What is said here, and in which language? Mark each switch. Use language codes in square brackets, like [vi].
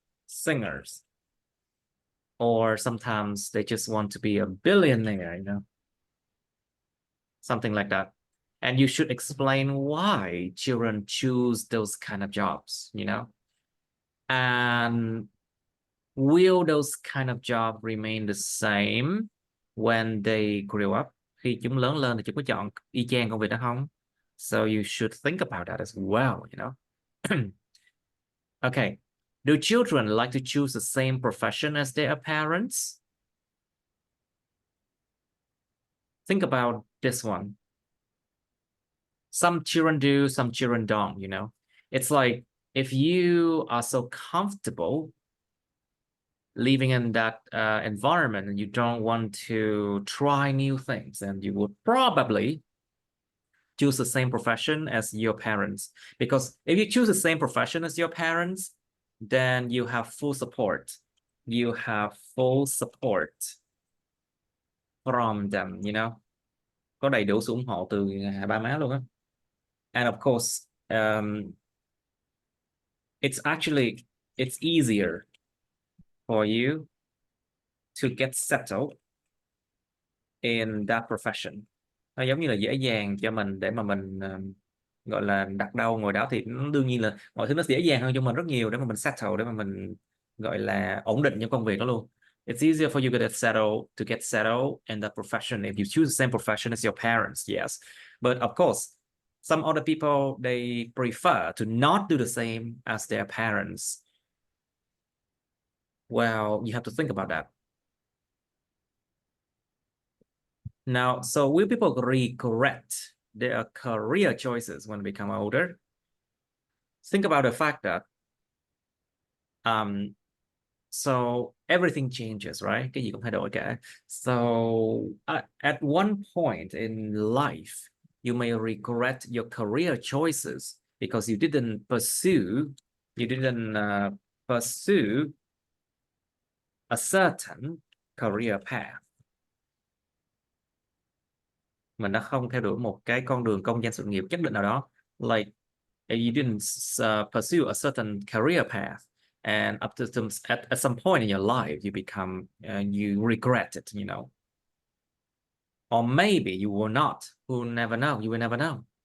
[en] singers, or sometimes they just want to be a billionaire, you know, something like that. And you should explain why children choose those kind of jobs, you know, and will those kind of jobs remain the same when they grow up? [vi] Khi chúng lớn lên thì chúng có chọn y chang công việc đó không? [en] So you should think about that as well, you know. Okay. Do children like to choose the same profession as their parents? Think about this one. Some children do, some children don't, you know. It's like if you are so comfortable living in that environment and you don't want to try new things, and you would probably choose the same profession as your parents. Because if you choose the same profession as your parents, then you have full support. You have full support from them, you know. [vi] Có đầy đủ sự ủng hộ từ ba má luôn á. [en] And of course, it's easier for you to get settled in that profession. [vi] Nó giống như là dễ dàng cho mình để mà mình gọi là đặt đâu ngồi đó, thì đương nhiên là mọi thứ nó dễ dàng hơn cho mình rất nhiều để mà mình settle, để mà mình gọi là ổn định trong công việc đó luôn. [en] It's easier for you to get settled in that profession if you choose the same profession as your parents, yes. But of course, some other people, they prefer to not do the same as their parents. Well, you have to think about that. Now, so will people regret their career choices when they become older? Think about the fact that so everything changes, right? [vi] Cái gì cũng thay đổi cả. [en] So at one point in life, you may regret your career choices because you didn't pursue a certain career path. [vi] Mình đã không theo đuổi một cái con đường công danh sự nghiệp nhất định nào đó. [en] Like you didn't pursue a certain career path, and up to at some point in your life, you become you regret it, you know. Or maybe you will not. We'll never know. You will never know.